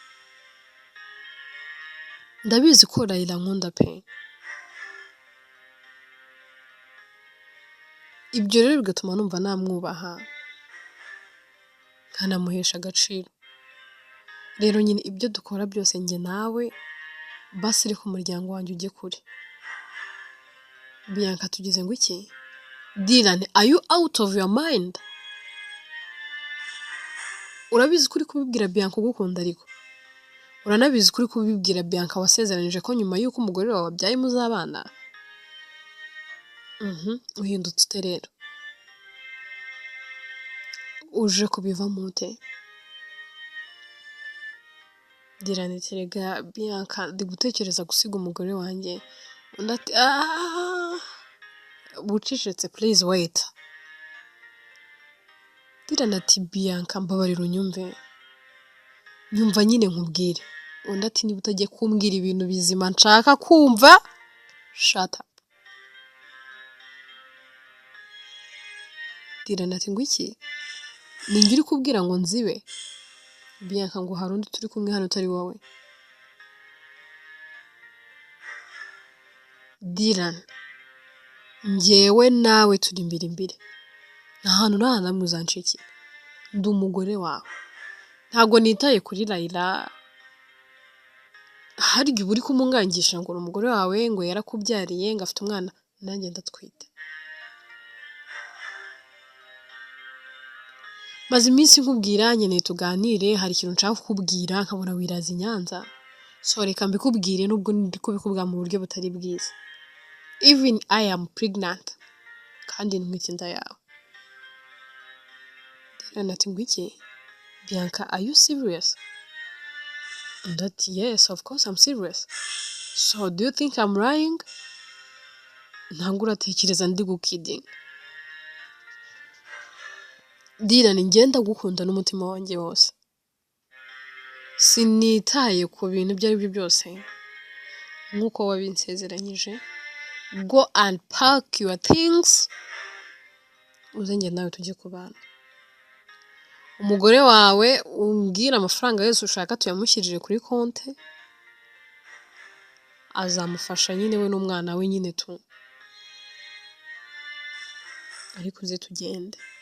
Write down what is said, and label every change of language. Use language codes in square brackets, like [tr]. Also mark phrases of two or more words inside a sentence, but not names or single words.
[rw] Ndabizi ko Raila nkunda pe, ibyo rero bigatuma numva namwubaha nkanamuhesha agaciro. Rero nyine ibyo dukora byose njye nawe basi reka umuryango wanjye ujye kure. Bianca tugize ngo iki? [en] Dylan, are you out of your mind? [rw] Urabizi kuri kubibwira Bianca ugukunda, ariko uranabizi kuri kubibwira Bianca wasezeranije ko nyuma y'uko umugore wawe abyaye muzabana. Uhindutse ute rero? Uje kubivamo ute? Dylan ati rega Bianca ndi gutekereza gusiga umugore wanjye. Undi ati bucecetse [en] please wait. [rw] Dylan ati Bianca mbabarira unyumve, nyumva nyine nkubwire. Undi ati niba utagiye kumbwira ibintu bizima nshaka kumva, [en] shut up. [rw] Dylan ati ngo iki? Ninjye uri kubwira ngo nzibe? Bianca ngo hari undi turi kumwe hano utari wowe. Dylan, njyewe nawe turi imbirimbiri, nta hantu nta namwe uzanshikira, ndi umugore wawe, ntabwo nitaye kuri Raila. Hari igihe uri kumungangisha ngo umugore wawe ngo yarakubyariye ngo afite umwana, nanjye ndatwite. Maze iminsi nkubwira nkeneye tuganire, hari ikintu nshaka kukubwira nkabona wiraza i Nyanza, so reka mbikubwire nubwo ndi kubikubwira mu buryo butari bwiza. [en] Even I am pregnant, [rw] kandi ntwite inda yawe. Dylan ati ngo iki? [en] Bianca, are you serious? [rw] Undi ati [en] yes, of course I'm serious. So do you think I'm lying? [rw] Ntabwo uratekereza ndi gukidinga? Dylan, ngenda gukunda n'umutima wanjye wose, sinitaye ku bintu ibyo ari byo byose, nk'uko wabinsezeranyije. [en] Go and pack your things, [rw] uze njye nawe tujye kubana. Umugore wawe umbwira amafaranga yose ushaka tuyamushyirire kuri konte, azamufasha nyine we n'umwana we nyine tu, ariko uze tugende.